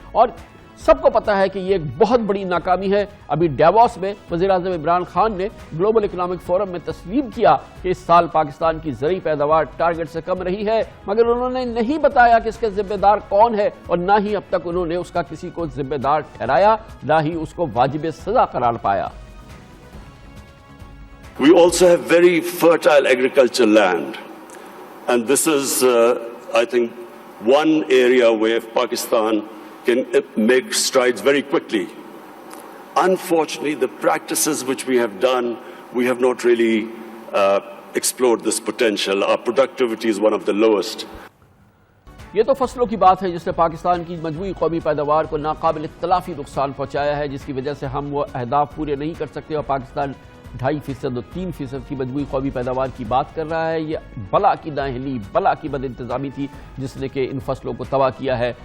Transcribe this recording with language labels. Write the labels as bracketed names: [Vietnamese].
[Urdu] اور سب کو پتا ہے کہ یہ ایک بہت بڑی ناکامی ہے. ابھی ڈیووس میں وزیر اعظم عمران خان نے گلوبل اکنامک فورم میں تسلیم کیا کہ اس سال پاکستان کی زرعی پیداوار ٹارگٹ سے کم رہی ہے, مگر انہوں نے نہیں بتایا کہ اس کے ذمہ دار کون ہے, اور نہ ہی اب تک انہوں نے اس کا کسی کو ذمہ دار ٹھہرایا, نہ ہی اس کو واجب سزا قرار پایا. [English] We also have very fertile agricultural land, and this is, I think, one area where Pakistan can make strides very quickly. Unfortunately, the practices which we have done, we have not really explored this potential. Our productivity is one of the lowest. [Urdu] یہ تو فصلوں کی بات ہے جس نے پاکستان کی مجموعی قومی پیداوار کو ناقابل تلافی نقصان پہنچایا ہے, جس کی وجہ سے ہم وہ اہداف پورے نہیں کر سکتے, اور پاکستان 2.5% اور 3% کی مجموعی قومی پیداوار کی بات کر رہا ہے. یہ بلا کی نااہلی, بلا کی بد انتظامی تھی جس نے کہ ان فصلوں کو تباہ کیا ہے.